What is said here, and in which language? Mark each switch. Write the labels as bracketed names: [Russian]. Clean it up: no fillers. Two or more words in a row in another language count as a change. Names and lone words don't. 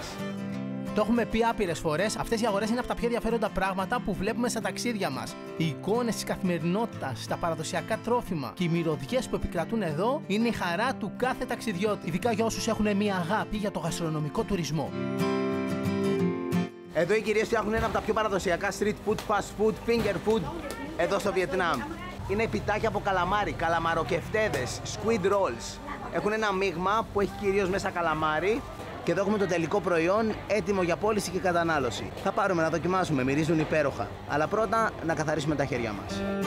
[Greek] Το έχουμε πει άπειρες φορές, αυτές οι αγορές είναι από τα πιο ενδιαφέροντα πράγματα που βλέπουμε στα ταξίδια μας. Οι εικόνες της καθημερινότητας, τα παραδοσιακά τρόφιμα και οι μυρωδιές που επικρατούν εδώ είναι η χαρά του κάθε ταξιδιώτη, ειδικά για όσους έχουν μια αγάπη για το γαστρονομικό τουρισμό. Εδώ οι κυρίες φτιάχνουν ένα από τα πιο παραδοσιακά [English] street food, fast food, finger food [Greek] εδώ στο Βιετνάμ. Είναι πιτάκια από καλαμάρι, καλαμαροκεφτέδες, [English] squid rolls. [Greek] Έχουν ένα μείγμα που έχει κυρίως μέσα καλαμάρι και εδώ έχουμε το τελικό προϊόν έτοιμο για πώληση και κατανάλωση. Θα πάρουμε να δοκιμάσουμε, μυρίζουν υπέροχα. Αλλά πρώτα να καθαρίσουμε τα χέρια μας.